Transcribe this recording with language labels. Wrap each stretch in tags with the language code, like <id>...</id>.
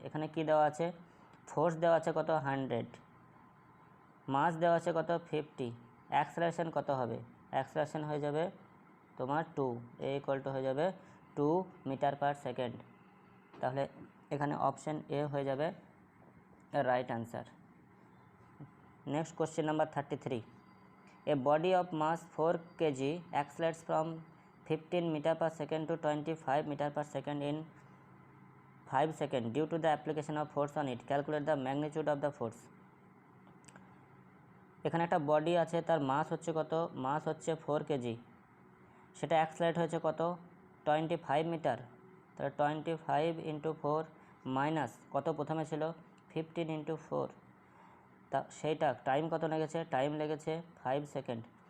<bn>এখানে কি দেওয়া আছে, ফোর্স দেওয়া আছে কত 100, মাস দেওয়া আছে কত 50, অ্যাক্সেলারেশন কত হবে, অ্যাক্সেলারেশন হয়ে যাবে তোমার 2, এ ইকুয়াল টু হয়ে যাবে 2 মিটার পার সেকেন্ড। তাহলে এখানে অপশন এ হয়ে যাবে right answer.</bn> <en>Next question number 33, a body of mass 4 kg accelerates from 15 meter per second to 25 meter per second in 5 seconds due to the application of force on it. Calculate the magnitude of the force.</en> <bn>এখানে একটা body আছে, তার মাস হচ্ছে কত, মাস হচ্ছে 4 KG, সেটা accelerate হয়েছে কত 25 মিটার, তাহলে 25 ইন্টু 4 মাইনাস কত প্রথমে ছিল 15 ইন্টু 4, তা সেইটা টাইম কত লেগেছে, টাইম লেগেছে 5 সেকেন্ড।</bn>